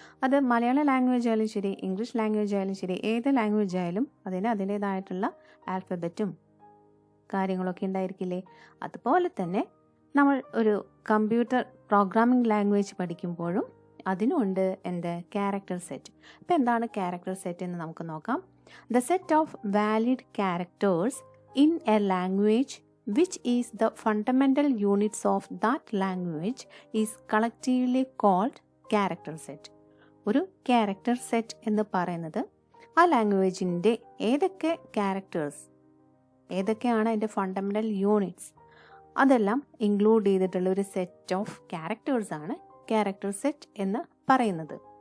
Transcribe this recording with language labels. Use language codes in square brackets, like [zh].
[ml] അത് മലയാള ലാംഗ്വേജ് ആയാലും ശരി, ഇംഗ്ലീഷ് ലാംഗ്വേജ് ആയാലും ശരി, ഏത് ലാംഗ്വേജ് ആയാലും അതിന് അതിൻ്റേതായിട്ടുള്ള ആൽഫബറ്റും കാര്യങ്ങളൊക്കെ ഉണ്ടായിരിക്കില്ലേ. അതുപോലെ തന്നെ നമ്മൾ ഒരു കമ്പ്യൂട്ടർ പ്രോഗ്രാമിംഗ് ലാംഗ്വേജ് പഠിക്കുമ്പോഴും അതിനുണ്ട് ക്യാരക്ടർ സെറ്റ്. അപ്പോൾ എന്താണ് ക്യാരക്ടർ സെറ്റ് എന്ന് നമുക്ക് നോക്കാം. [en] The set of valid characters in a language which is the fundamental units of that language is collectively called character set. [ml] ഒരു ക്യാരക്ടർ സെറ്റ് എന്ന് പറയുന്നത് ആ ലാംഗ്വേജിൻ്റെ ഏതൊക്കെ ക്യാരക്ടേഴ്സ്, ഏതൊക്കെയാണ് അതിൻ്റെ ഫണ്ടമെൻ്റൽ യൂണിറ്റ്സ്, അതെല്ലാം ഇൻക്ലൂഡ് ചെയ്തിട്ടുള്ള ഒരു സെറ്റ് ഓഫ് ക്യാരക്ടേഴ്സാണ് ക്യാരക്ടർ സെറ്റ് എന്ന് പറയുന്നത്.